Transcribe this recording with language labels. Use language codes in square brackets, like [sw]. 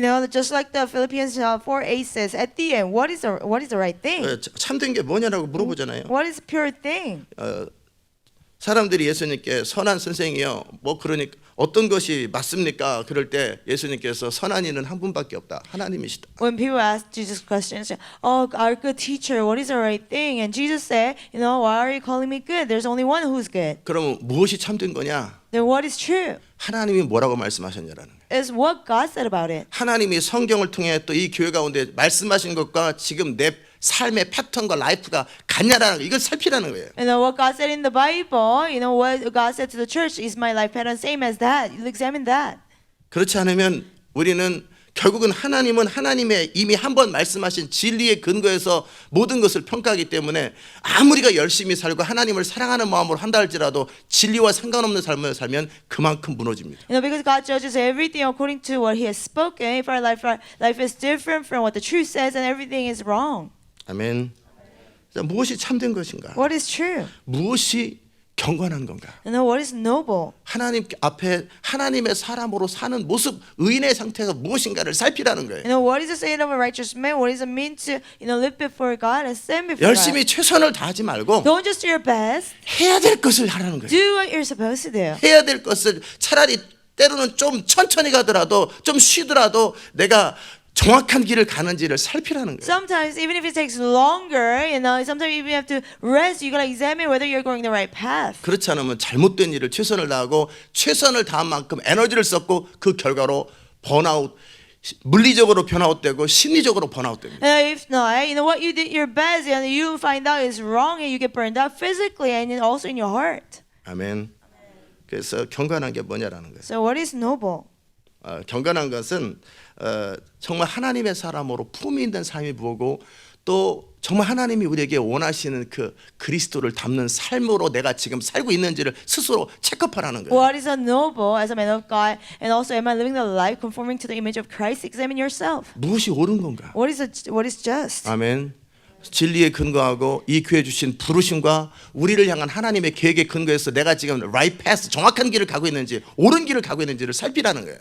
[en] Just like the Philippians 4:8 says, at the end, what is the right thing? [ko] 참된 게 뭐냐라고 물어보잖아요. [en] What is a pure thing? [ko] 사람들이 예수님께 선한 선생이요 뭐 그러니까 어떤 것이 맞습니까? 그럴 때 예수님께서 선한 이는 한 분밖에 없다. 하나님이시다. [en] When people ask Jesus questions, oh, our good teacher, what is the right thing? And Jesus said, why are you calling me good? There's only one who's good. [ko] 그러면 무엇이 참된 거냐? [en] Then what is true? [ko] 하나님이 뭐라고 말씀하셨냐라는 거예요. [en] Is what God said about it. [ko] 하나님이 성경을 통해 또 이 교회 가운데 말씀하신 것과 지금 내 삶의 패턴과 라이프가 같냐라는 거 이걸 살피라는 거예요. [en] What God said in the Bible, what God said to the church, is my life pattern same as that? You examine that. [ko] 그렇지 않으면 우리는 결국은 하나님은 하나님의 이미 한 번 말씀하신 진리의 근거에서 모든 것을 평가하기 때문에 아무리가 열심히 살고 하나님을 사랑하는 마음으로 한다 할지라도 진리와 상관없는 삶을 살면 그만큼 무너집니다. [en] Because God judges everything according to what He has spoken. If our life is different from what the truth says, and everything is wrong. [ko] 아멘. 자, 무엇이 참된 것인가? [en] What is true? [ko] 무엇이 경건한 건가? [en] What is noble? [ko] 하나님 앞에 하나님의 사람으로 사는 모습, 의인의 상태가 무엇인가를 살피라는 거예요. [en] What is the state of a righteous man? What does it mean to live before God and stand before [ko] 열심히 [en] God? [ko] 최선을 다하지 말고 [en] Don't just do your best. [ko] 해야 될 것을 하라는 거예요. [en] Do what you're supposed to do. [ko] 해야 될 것을 차라리 때로는 좀 천천히 가더라도 좀 쉬더라도 내가 정확한 길을 가는지를 살피라는 거예요. [en] Sometimes, even if it takes longer, sometimes even you have to rest. You gotta examine whether you're going the right path. [ko] 그렇지 않으면 잘못된 일을 최선을 다하고 최선을 다한 만큼 에너지를 썼고 그 결과로 번아웃, 물리적으로 번아웃되고 심리적으로 번아웃됩니다. [en] If not, what you did your best, and you find out is wrong, and you get burned out physically and also in your heart. [ko] 아멘. 그래서 경건한 게 뭐냐라는 거예요. [en] So, what is noble? [ko] 경건한 것은 정말 하나님의 사람으로 품이 있는 삶이 뭐고 또 정말 하나님이 우리에게 원하시는 그 그리스도를 담는 삶으로 내가 지금 살고 있는지를 스스로 체크하라는 거예요. [en] What is a noble as a man of God, and also am I living the life conforming to the image of Christ? Examine yourself. [ko] 무엇이 옳은 건가? [en] What is just? [ko] 아멘. 진리에 근거하고 이 교회 주신 부르심과 우리를 향한 하나님의 계획에 근거해서 내가 지금 [en] right path [ko] 정확한 길을 가고 있는지 옳은 길을 가고 있는지를 살피라는 거예요.